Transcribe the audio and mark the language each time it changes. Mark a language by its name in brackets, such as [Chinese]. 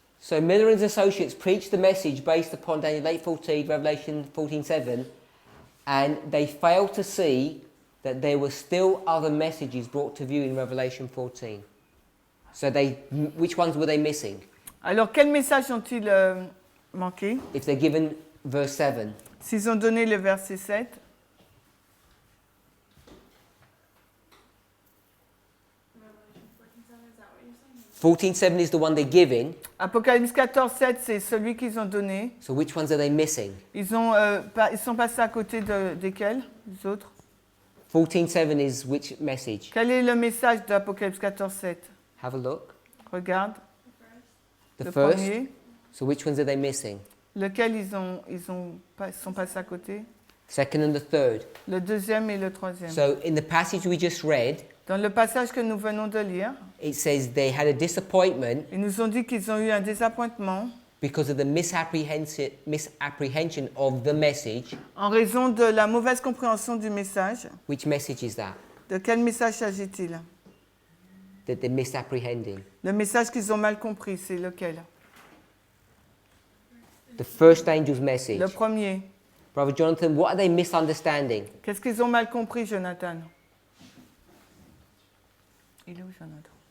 [English] So Miller and his associates preached the message based upon Daniel 8:14, Revelation 14:7, and they failed to see that there were still other messages brought to view in Revelation 14. So which ones were they missing? [French] Alors, quel message ont-ils manqué? [English] If they're given verse 7. [French] S'ils ont donné le verset 7. [English] Revelation 14:7, is that what you're saying? 14:7 is the one they're given. [French] Apocalypse 14, 7, c'est celui qu'ils ont donné. [English] So which ones are they missing? [French] Ils sont passés à côté desquels, les autres? [English] 14:7 is which message? [French] Quel est le message d'Apocalypse 14, 7? [English] Have a look. [French] Regarde, [English] The [French] le [English] first. [French] premier. [English] So which ones are they missing? [French] Lequel ils sont passés à côté? [English] Second and the third. [French] Le deuxième et le troisième. [English] So in the passage we just read, [French] Dans le passage que nous venons de lire, [English] it says they had a disappointment [French] ils nous ont dit qu'ils ont eu un désappointement [English] because of the misapprehension of the message. [French] en raison de la mauvaise compréhension du message. [English] Which message is that? [French] De quel message s'agit-il? [English] That they're misapprehending. [French] Le message qu'ils ont mal compris, c'est lequel? [English] The first angel's message. [French] Le premier. [English] Brother Jonathan, what are they misunderstanding? [French] Qu'est-ce qu'ils ont mal compris, Jonathan? Il est où, Jonathan?